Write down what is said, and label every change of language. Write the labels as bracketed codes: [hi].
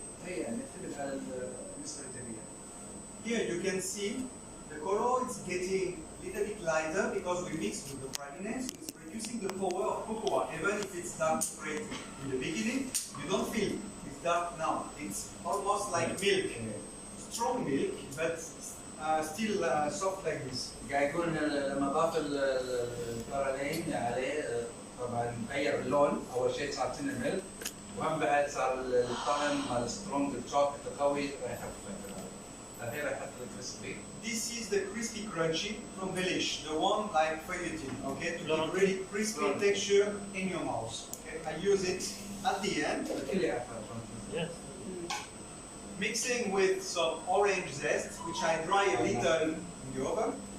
[ar] اي يعني يعتمد على النسبه اللي تبيها. [en] Here you can see the color is getting a little bit lighter because we mixed with the praline, so it's reducing the power of cocoa. Even if it's dark straight in the beginning, you don't feel it's dark now. It's almost like milk, strong milk, but still soft like this. [ar] قاعد يقول لما ضاف البرالين عليه طبعا غير اللون، اول شيء صار تنمل وهم بعد صار الطعم مال [en] strong الشوكلت [ar] القوي راح يخفف. هذه راح يحط الكريسبي. [en] This is the crispy crunchy from Belish, the one like feuilletin, okay, to Laurent. give really crispy Laurent. texture in your mouth. Okay, I use it at the end, [ar] الكل يعرفها. [en] Yes. mixing with some orange zest, which I dry a little in the oven.